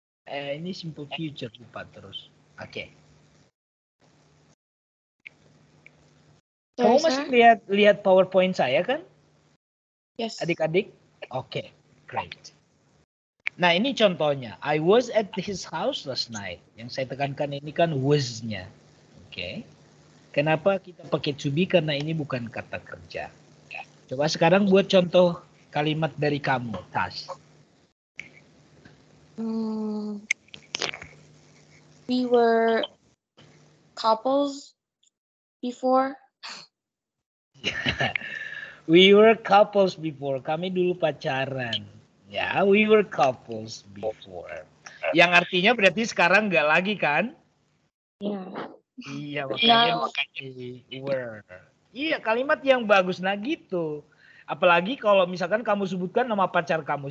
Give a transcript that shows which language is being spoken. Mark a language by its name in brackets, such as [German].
[Indonesian] Ini simple future lupa terus. Oke. Kamu masih lihat PowerPoint saya kan? [English] Yes. [Indonesian] Adik-adik? Oke, great. Nah ini contohnya. [English] I was at his house last night. [Indonesian] Yang saya tekankan ini kan was-nya. Oke. Kenapa kita pakai to be? Karena ini bukan kata kerja. Coba sekarang buat contoh kalimat dari kamu, Tas. [English] We were couples before. We were couples before. [Indonesian] Kami dulu pacaran. [English] Ya, we were couples before. [Indonesian] Yang artinya berarti sekarang nggak lagi kan? [English] Yeah. [Indonesian] Iya, makanya [English] No. [Indonesian] were. Iya, kalimat yang bagus. Nah gitu. Apalagi kalau misalkan kamu sebutkan nama pacar kamu.